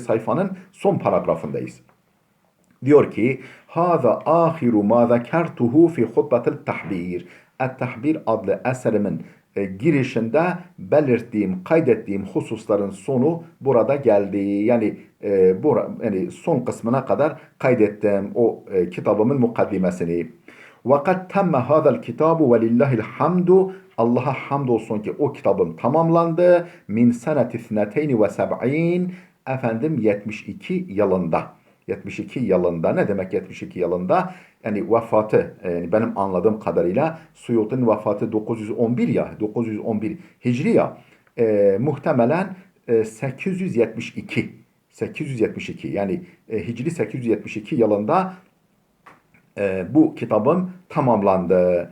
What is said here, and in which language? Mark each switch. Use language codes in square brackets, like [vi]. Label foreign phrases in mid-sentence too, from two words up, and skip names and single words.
[tr] sayfanın son paragrafındayız. Diyor ki: [ar] "هذا آخر ما ذكرته في خطبة التحبير." [tr] Et-Tahbir adlı eserimin girişinde belirttiğim, kaydettiğim hususların sonu burada geldi. Yani son kısmına kadar kaydettim o kitabımın mukaddimesini. [ar] وَقَدْ تَمَّ هَذَا الْكِتَابُ وَلِلَّهِ الْحَمْدُ. [tr] Allah'a hamdolsun ki o kitabım tamamlandı. [ar] من سنة اثنتين وسبعين. [tr] Efendim 72 yılında. 72 yılında ne demek 72 yılında? Yani vefatı yani benim anladığım kadarıyla Suyut'un vefatı 911 ya 911 Hicri ya muhtemelen 872 yani Hicri 872 yılında bu kitabım tamamlandı.